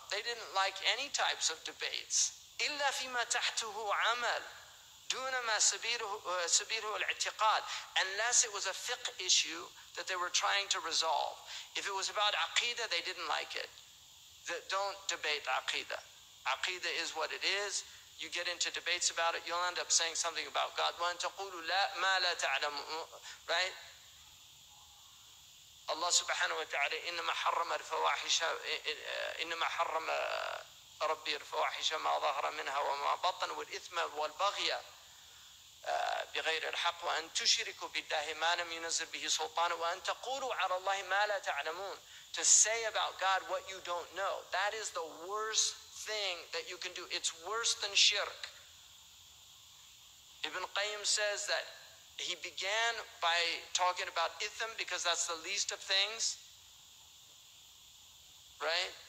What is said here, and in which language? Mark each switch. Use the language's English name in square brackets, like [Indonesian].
[English] They didn't like any types of debates. [Arabic] إلا فيما تحته عمل دون ما سبيله الاعتقاد, [English] unless it was a fiqh issue that they were trying to resolve. If it was about aqidah, they didn't like it. Don't debate aqidah. Aqidah is what it is. You get into debates about it, you'll end up saying something about God. [Arabic] وَأَن تَقُولُوا مَا لَا تَعْلَمُونَ. [English] Right? [Arabic] Allah subhanahu wa ta'ala, إِنَّمَا حَرَّمَ الْفَوَاحِشَ إِنَّمَا حَرَّمَ رَبِّي الْفَوَاحِشَ مَا ظَهَرَ مِنْهَا وَمَا بَطَنَ وَالْإِثْمَ وَالْبَغْيَ بغير الحق وأن تشركوا بالله ما لم ينزل به سلطان وأن تقولوا على الله ما لا تعلمون. [English] To say about God what you don't know. That is the worst thing that you can do. It's worse than shirk. Ibn Qayyim says that he began by talking about itham because that's the least of things, right?